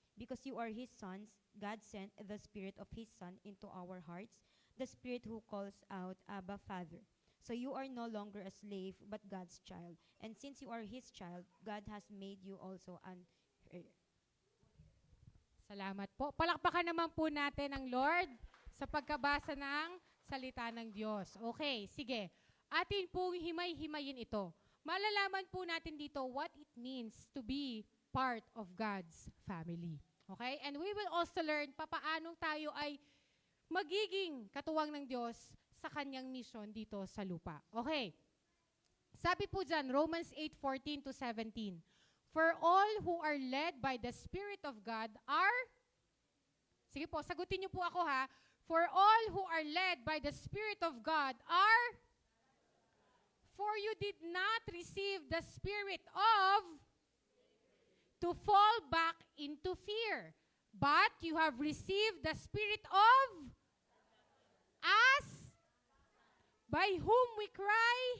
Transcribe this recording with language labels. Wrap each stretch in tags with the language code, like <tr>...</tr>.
<en>Because you are his sons, God sent the Spirit of his Son into our hearts, the Spirit who calls out, Abba, Father. So you are no longer a slave, but God's child. And since you are his child, God has made you also an heir.</en> <tl>Salamat po. Palakpakan naman po natin ang Lord sa pagkabasa ng salita ng Diyos. Okay, sige. Atin pong himay-himayin ito. Malalaman po natin dito</tl> <en>what it means to be part of God's family. Okay? And we will also learn</en> <tl>papaanong tayo ay magiging katuwang ng Diyos sa kanyang mission dito sa lupa. Okay. Sabi po dyan, Romans 8:14-17.</tl> <en>For all who are led by the Spirit of God are,</en> <tl>sige po, sagutin niyo po ako ha.</tl> <en>For all who are led by the Spirit of God are, for you did not receive the spirit of to fall back into fear, but you have received the spirit of as by whom we cry,</en>